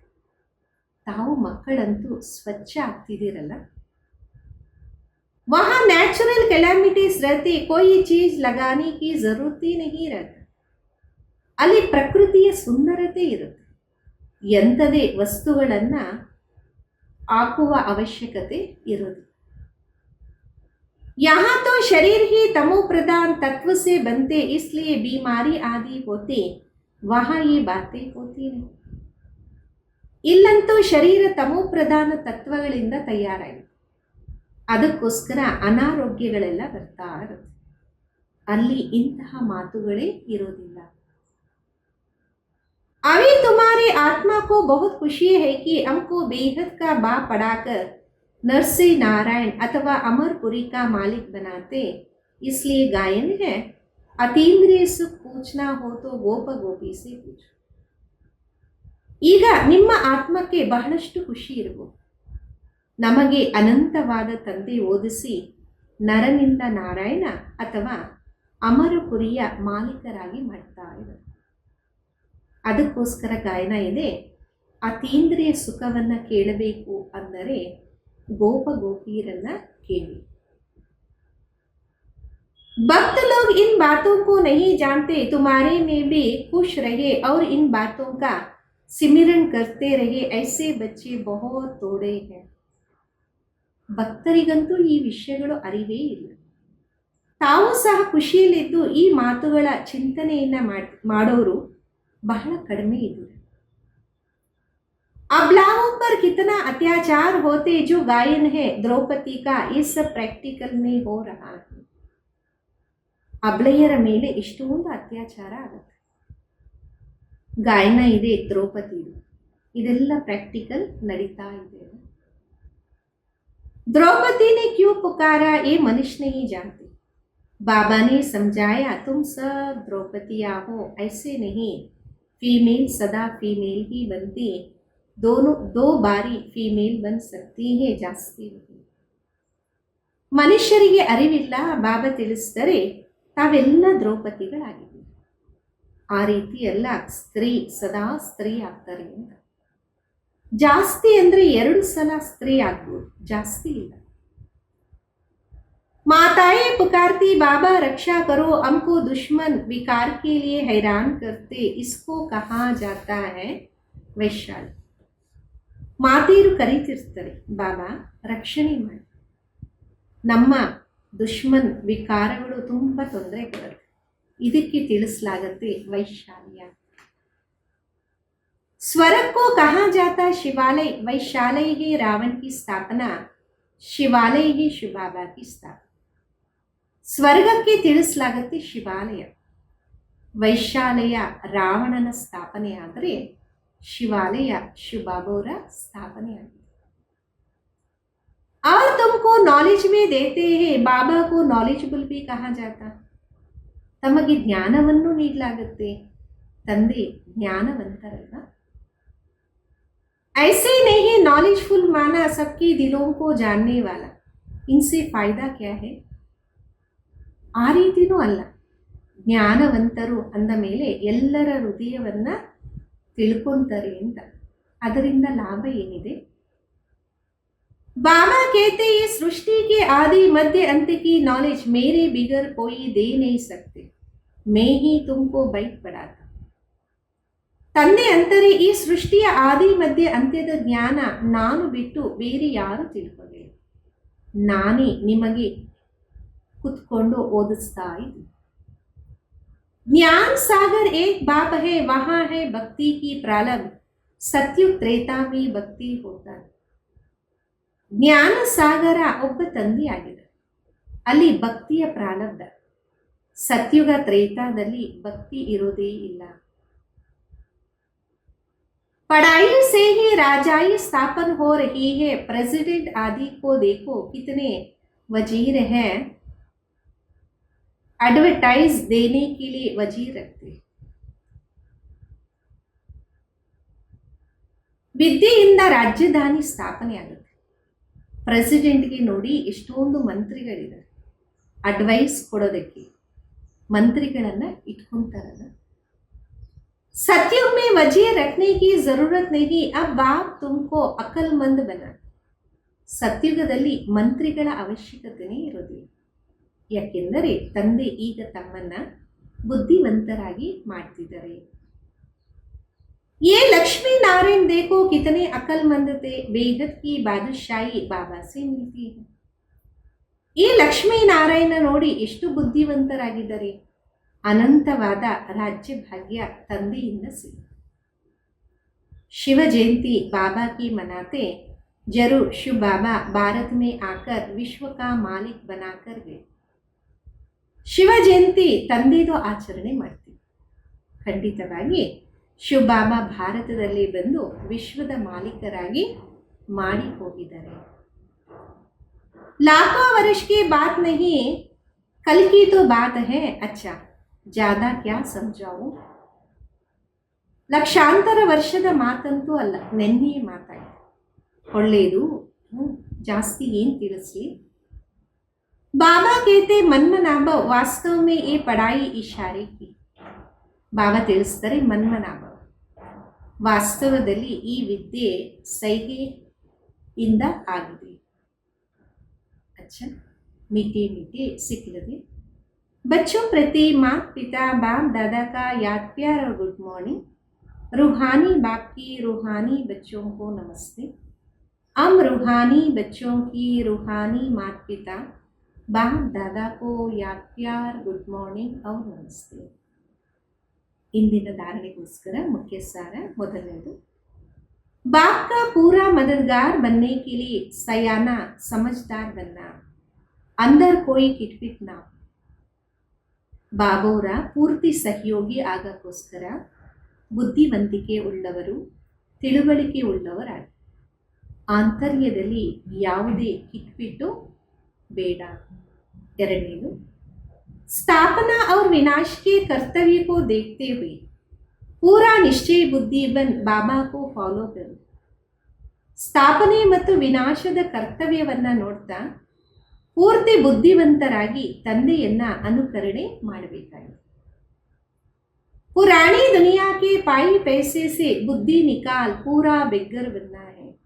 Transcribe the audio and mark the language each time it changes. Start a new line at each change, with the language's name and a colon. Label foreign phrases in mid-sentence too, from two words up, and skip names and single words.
Kannada: ತಾವು ಮಕ್ಕಳಂತೂ ಸ್ವಚ್ಛ ಆಗ್ತಿದ್ದೀರಲ್ಲ.
Hindi: वहाँ
English: natural calamities
Hindi: रहती. कोई चीज लगाने की जरूरत ही नहीं रहती.
Kannada: ಅಲ್ಲಿ ಪ್ರಕೃತಿಯ ಸುಂದರತೆ ಇರುತ್ತೆ. ಎಂಥದೇ ವಸ್ತುಗಳನ್ನ ಹಾಕುವ ಅವಶ್ಯಕತೆ ಇರೋದು.
Hindi: यहाँ तो शरीर ही तमो प्रधान तत्व से बनते, इसलिए बीमारी आदि होते. वहाँ ये बातें होती नहीं.
Kannada: ಇಲ್ಲಂತೂ ಶರೀರ ತಮೋ ಪ್ರಧಾನ ತತ್ವಗಳಿಂದ ತಯಾರಾಗಿದೆ. ಅದಕ್ಕೋಸ್ಕರ ಅನಾರೋಗ್ಯಗಳೆಲ್ಲ ಬರ್ತಾ ಇರುತ್ತೆ. ಅಲ್ಲಿ ಇಂತಹ ಮಾತುಗಳೇ ಇರೋದಿಲ್ಲ.
Hindi: अभी तुम्हारी आत्मा को बहुत खुशी है कि हमको बेहद का बा पढ़ाकर नरसिंह नारायण अथवा अमरपुरी का मालिक बनाते. इसलिए गायन है, अतीन्द्रिय सुख पूछना हो तो गोप गोपी से पूछो.
Kannada: ಈಗ ನಿಮ್ಮ ಆತ್ಮಕ್ಕೆ ಬಹಳಷ್ಟು ಖುಷಿ ಇರಬಹುದು. ನಮಗೆ ಅನಂತವಾದ ತಂದೆ ಓದಿಸಿ ನರನಿಂದ ನಾರಾಯಣ ಅಥವಾ ಅಮರಪುರಿಯ ಮಾಲೀಕರಾಗಿ ಮಾಡ್ತಾ ಇದ್ದಾರೆ. ಅದಕ್ಕೋಸ್ಕರ ಗಾಯನ ಇದೆ. ಅತೀಂದ್ರಿಯ ಸುಖವನ್ನು ಕೇಳಬೇಕು ಅಂದರೆ ಗೋಪ ಗೋಪಿಯರನ್ನ ಕೇಳಿ.
Hindi: भक्त लोग इन बातों को नहीं जानते. तुम्हारे में भी खुश रहे और इन बातों का सिमरन करते रहे. ऐसे बच्चे बहुत थोड़े हैं.
Kannada: ಭಕ್ತರಿಗಂತೂ ಈ ವಿಷಯಗಳು ಅರಿವೇ ಇಲ್ಲ. ತಾವು ಸಹ ಖುಷಿಯಲ್ಲಿದ್ದು ಈ ಮಾತುಗಳ ಚಿಂತನೆಯನ್ನ ಮಾಡೋರು ಬಹಳ ಕಡಿಮೆ ಇದ್ದಾರೆ.
Hindi: अबलाओं पर कितना अत्याचार होते. जो गायन है द्रौपदी का, ये सब प्रैक्टिकल में हो रहा है.
Kannada: ಅಬಲೆಯರ ಮೇಲೆ ಇಷ್ಟೊಂದು ಅತ್ಯಾಚಾರ ಆಗುತ್ತೆ. ಗಾಯನ ಇದೆ, ದ್ರೌಪದಿ, ಇದೆಲ್ಲ ಪ್ರಾಕ್ಟಿಕಲ್ ನಡೀತಾ ಇದೆ.
Hindi: द्रौपदी ने क्यों पुकारा ये मनुष्य नहीं जानते. बाबा ने समझाया, तुम सब द्रौपदियाँ हो, ऐसे नहीं. फीमेल सदा फीमेल ही बनती. दोनों दो बारी फीमेल बन सकती है, जास्ती नहीं.
Kannada: ಮನುಷ್ಯರಿಗೆ ಅರಿವಿಲ್ಲ, ಬಾಬಾ ತಿಳಿಸಿದರೆ ತಾವೆಲ್ಲ ದ್ರೌಪದಿಗಳಾಗಿದ್ದೀವಿ. ಆ ರೀತಿ ಎಲ್ಲ ಸ್ತ್ರೀ ಸದಾ ಸ್ತ್ರೀ ಆಗ್ತಾರೆ ಅಂತ. ಜಾಸ್ತಿ ಅಂದರೆ 2 ಸಲ ಸ್ತ್ರೀ ಆಗ್ಬೋದು, ಜಾಸ್ತಿ ಇಲ್ಲ.
Hindi: माताएं पुकारती बाबा रक्षा करो, हमको दुश्मन विकार के लिए हैरान करते, इसको कहा जाता है वैशाली.
Kannada: ಮಾತೆಯರು ಕರೀತಿರ್ತಾರೆ, ಬಾಬಾ ರಕ್ಷಣೆ ಮಾಡಿ, ನಮ್ಮ ದುಶ್ಮನ್ ವಿಕಾರಗಳು ತುಂಬ ತೊಂದರೆ ಕೊಡುತ್ತೆ, ಇದಕ್ಕೆ ತಿಳಿಸಲಾಗತ್ತೆ ವೈಶಾಲ್ಯ.
Hindi: स्वर्ग को कहा जाता शिवालय, वैशालय है रावण की स्थापना, शिवालय ही शिवबाबा की स्थापना.
Kannada: ಸ್ವರ್ಗಕ್ಕೆ ತಿಳಿಸಲಾಗತ್ತೆ ಶಿವಾಲಯ, ವೈಶಾಲಯ ರಾವಣನ ಸ್ಥಾಪನೆ ಆದರೆ ಶಿವಾಲಯ ಶಿವಬಾಬಾವರ ಸ್ಥಾಪನೆ ಆಗಿದೆ.
Hindi: और तुमको नॉलेज में देते हैं, बाबा को नॉलेजेबल भी कहा जाता,
Kannada: ತಮಗೆ ಜ್ಞಾನವನ್ನು ನೀಡಲಾಗುತ್ತೆ, ತಂದೆ ಜ್ಞಾನವಂತರಲ್ಲ.
Hindi: ऐसे नहीं नॉलेजफुल माना सबके दिलों को जानने वाला, इनसे फायदा क्या है.
Kannada: ಆ ರೀತಿನೂ ಅಲ್ಲ, ಜ್ಞಾನವಂತರು ಅಂದ ಮೇಲೆ ಎಲ್ಲರ ಹೃದಯವನ್ನ ತಿಳ್ಕೊಂತಾರೆ ಅಂತ, ಅದರಿಂದ ಲಾಭ ಏನಿದೆ.
Hindi: बाबा कहते ये सृष्टि के आदि मध्य अंत की नॉलेज मेरे बिगर कोई दे नहीं सकते, मैं ही तुमको बैठ पढ़ाता.
Kannada: ತಂದೆ ಅಂತಾರೆ, ಈ ಸೃಷ್ಟಿಯ ಆದಿ ಮಧ್ಯ ಅಂತ್ಯದ ಜ್ಞಾನ ನಾನು ಬಿಟ್ಟು ಬೇರೆ ಯಾರು ತಿಳ್ಕೊಂಡಿಲ್ಲ, ನಾನೇ ನಿಮಗೆ ಕುತ್ಕೊಂಡು ಓದಿಸ್ತಾ ಇದ್ದೀನಿ.
Hindi: ज्ञान सागर एक बाप है, वहां है भक्ति की प्रारंभ, सत्युग त्रेता में भक्ति होता है.
Kannada: ಜ್ಞಾನ ಸಾಗರ ಒಬ್ಬ ತಂದೆ ಆಗಿದೆ, ಅಲ್ಲಿ ಭಕ್ತಿಯ ಪ್ರಾರಬ್ಧ. ಸತ್ಯುಗ ತ್ರೇತಾದಲ್ಲಿ ಭಕ್ತಿ ಇರೋದೇ ಇಲ್ಲ.
Hindi: पढ़ाई से ही राजाई स्थापन हो रही है, प्रेसिडेंट आदि को देखो कितने वजीर हैं, एडवर्टाइज देने के लिए वजीर रखते.
Kannada: ವಿದ್ಯೆಯಿಂದ ರಾಜಧಾನಿ ಸ್ಥಾಪನೆ ಆಗುತ್ತೆ. ಪ್ರೆಸಿಡೆಂಟ್ಗೆ ನೋಡಿ ಎಷ್ಟೊಂದು ಮಂತ್ರಿಗಳಿದ್ದಾರೆ, ಅಡ್ವೈಸ್ ಕೊಡೋದಕ್ಕೆ ಮಂತ್ರಿಗಳನ್ನು ಇಟ್ಕೊಂತಾರಲ್ಲ.
Hindi: सत्युग में वजीर रखने की जरूरत नहीं, अब बाप तुमको अकलमंद बना.
Kannada: ಸತ್ಯುಗದಲ್ಲಿ ಮಂತ್ರಿಗಳ ಅವಶ್ಯಕತೆನೇ ಇರೋದಿಲ್ಲ, ಯಾಕೆಂದರೆ ತಂದೆ ಈಗ ತಮ್ಮನ್ನ ಬುದ್ಧಿವಂತರಾಗಿ ಮಾಡ್ತಿದ್ದಾರೆ.
Hindi: ये लक्ष्मी नारायण देखो कितने अकलमंद थे, बेहद की बादशाही बाबा से मिलती है.
Kannada: ಈ ಲಕ್ಷ್ಮೀ ನಾರಾಯಣ ನೋಡಿ ಎಷ್ಟು ಬುದ್ಧಿವಂತರಾಗಿದ್ದಾರೆ, ಅನಂತವಾದ ರಾಜ್ಯ ಭಾಗ್ಯ ತಂದೆಯಿಂದ ಸಿಗುತ್ತೆ.
Hindi: शिव जयंती बाबा की मनाते, जरूर शिव बाबा भारत में आकर विश्व का मालिक बनाकर गए.
Kannada: ಶಿವ ಜಯಂತಿ ತಂದೆದು ಆಚರಣೆ ಮಾಡ್ತೀವಿ, ಖಂಡಿತವಾಗಿ ಶಿವ ಬಾಬಾ ಭಾರತದಲ್ಲಿ ಬಂದು ವಿಶ್ವದ ಮಾಲೀಕರಾಗಿ ಮಾಡಿ ಹೋಗಿದ್ದಾರೆ.
Hindi: लाखों वर्ष की बात नहीं, कल की तो बात है, अच्छा ज़्यादा क्या समझाऊं.
Kannada: ಲಕ್ಷಾಂತರ ವರ್ಷದ ಮಾತಂತೂ ಅಲ್ಲ, ನೆನ್ನೆಯ ಮಾತಾಗಿದೆ, ಒಳ್ಳೆಯದು, ಜಾಸ್ತಿ ಏನು ತಿಳಿಸ್ಲಿ.
Hindi: बाबा कहते मनमनाभव वास्तव में ये पढ़ाई इशारे की.
Kannada: ಬಾಬಾ ತಿಳಿಸ್ತಾರೆ, ಮನ್ಮನಾಭ ವಾಸ್ತವದಲ್ಲಿ ಈ ವಿದ್ಯೆ ಸೈಗೆಯಿಂದ ಆಗಿದೆ.
Hindi: अच्छा मीठे मीठे सीख लगे. बच्चों प्रति माँ पिता बाप दादा का याद प्यार और
English: good morning.
Hindi: रूहानी बाप की रूहानी बच्चों को नमस्ते. हम रूहानी बच्चों की रूहानी माता पिता बाप दादा को याद प्यार
English: good morning
Hindi: और नमस्ते.
Kannada: ಇಂದಿನ ಧಾರಣೆಗೋಸ್ಕರ ಮುಖ್ಯ ಸಾರ ಮೊದಲನೇದು,
Hindi: बाप का पूरा मददगार बनने के लिए सयाना समझदार बनना, अंदर कोई किटपिट ना.
Kannada: ಬಾಬೋರ ಪೂರ್ತಿ ಸಹಯೋಗಿ ಆಗಕ್ಕೋಸ್ಕರ ಬುದ್ಧಿವಂತಿಕೆ ಉಳ್ಳವರು, ತಿಳುವಳಿಕೆ ಉಳ್ಳವರಾಗಿ, ಆಂತರ್ಯದಲ್ಲಿ ಯಾವುದೇ ಕಿಟ್ಪಿಟ್ಟು ಬೇಡ. ಎರಡನೇದು,
Hindi: स्थापना और विनाश के कर्तव्य को देखते हुए पूरा निश्चय बुद्धि बन बाबा को फॉलो करो.
Kannada: ಸ್ಥಾಪನೆ ಮತ್ತು ವಿನಾಶದ ಕರ್ತವ್ಯವನ್ನ ನೋಡ್ತಾ ಪೂರ್ತಿ ಬುದ್ಧಿವಂತರಾಗಿ ತಂದೆಯನ್ನ ಅನುಕರಣೆ ಮಾಡಬೇಕಾಗಿದೆ.
Hindi: पुरानी दुनिया के पाई पैसे से बुद्धि निकाल पूरा बेग्गर बनना है.